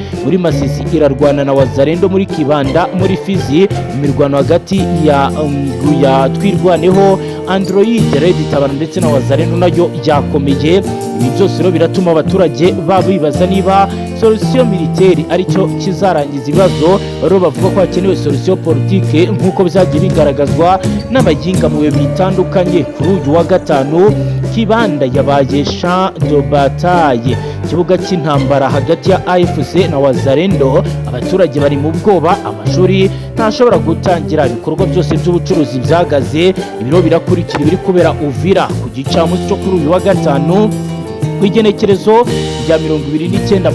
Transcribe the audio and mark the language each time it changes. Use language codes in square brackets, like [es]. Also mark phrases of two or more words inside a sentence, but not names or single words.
[rw] Muri Masisi irarwana na Wazalendo muri Kibanda. Muri Fizi imirwano hagati ya Twirwaneho Android Red Tabara ndetse na Wazalendo nayo yakomeye. Ibi byose rero biratuma abaturage babibaza niba [fr] solution militaire [rw] aricyo kizarangiza ibibazo. Baro bavuga ko hakenewe [fr] solution politique [rw] nk'uko byagiye bigaragazwa n'abaginga mu bihe bitandukanye. Kuri uyu wa gatanu Kibanda yabaye [fr] champ de bataille, [rw] ikibuga cy'intambara hagati ya AFC na Wazalendo. Abaturage bari mu bwoba, amashuri ntashobora gutangira, ibikorwa byose by'ubucuruzi byagaze. Ibiro birakurikira biri kubera Uvira ku gicamunsi cyo kuri uyu wa gatanu ku igenekerezo rya 29.